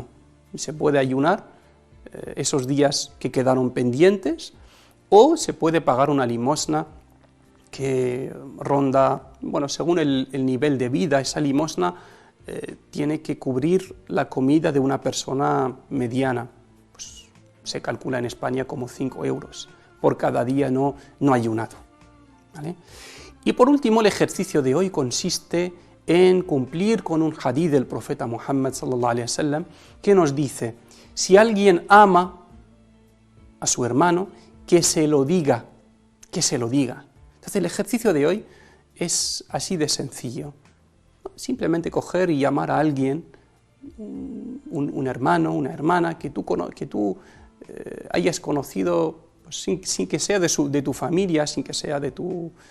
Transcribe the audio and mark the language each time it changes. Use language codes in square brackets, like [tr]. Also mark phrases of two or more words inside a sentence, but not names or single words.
[es] Se puede ayunar esos días que quedaron pendientes, o se puede pagar una limosna que ronda, bueno, según el nivel de vida, esa limosna tiene que cubrir la comida de una persona mediana. Pues se calcula en España como 5 euros por cada día no ayunado. ¿Vale? Y por último, el ejercicio de hoy consiste en cumplir con un hadith del profeta Muhammad [ar] صلى الله عليه وسلم [es] que nos dice, si alguien ama a su hermano, que se lo diga, que se lo diga. Entonces el ejercicio de hoy es así de sencillo. Simplemente coger y llamar a alguien, un hermano, una hermana, que tú hayas conocido sin que sea de tu familia, sin que sea de tu...